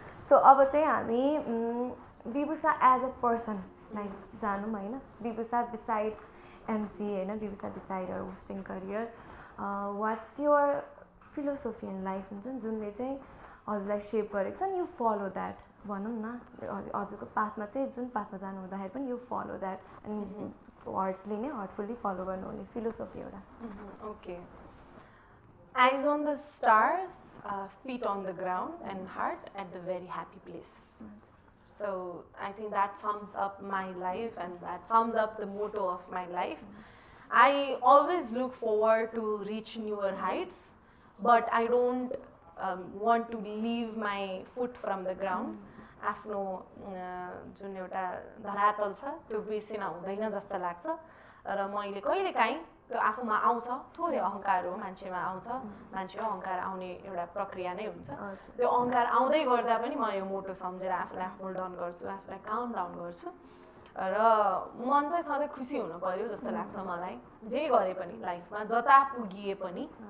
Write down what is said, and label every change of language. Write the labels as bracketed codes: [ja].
[ne] So अब चाहिँ हामी विभूषा एज अ पर्सनलाई जानौँ होइन विभूषा बिसाइड एमसी होइन Vibhusha beside or hosting career [en] what's your philosophy in life [ne] हुन्छ नि जुनले चाहिँ हजुरलाई सेप गरेको छ नि [en] you follow that [ne] भनौँ न हजुरको पाथमा चाहिँ जुन पाथमा जानु हुँदाखेरि पनि यु फलो द्याट अनि हार्टली नै हार्टफुल्ली फलो गर्नुहुने फिलोसफी एउटा [en] Okay eyes on the stars, feet on the ground, and heart at the very happy place. So I think that sums up my life, and that sums up the motto of my life. I always look forward to reach newer heights, but I don't want to leave my foot from the ground. [ne] आफ्नो जुन एउटा धरातल छ त्यो बिर्सिन हुँदैन जस्तो लाग्छ र मैले कहिलेकाहीँ त्यो आफूमा आउँछ थोरै अहङ्कार हो मान्छेमा आउँछ मान्छेको अहङ्कार आउने एउटा प्रक्रिया नै हुन्छ त्यो अहङ्कार आउँदै गर्दा पनि म यो मोटो सम्झेर आफूलाई होल्ड अन गर्छु आफूलाई काम डाउन गर्छु र मन चाहिँ सधैँ खुसी हुनु पर्यो जस्तो लाग्छ मलाई जे गरे पनि लाइफमा जता पुगिए पनि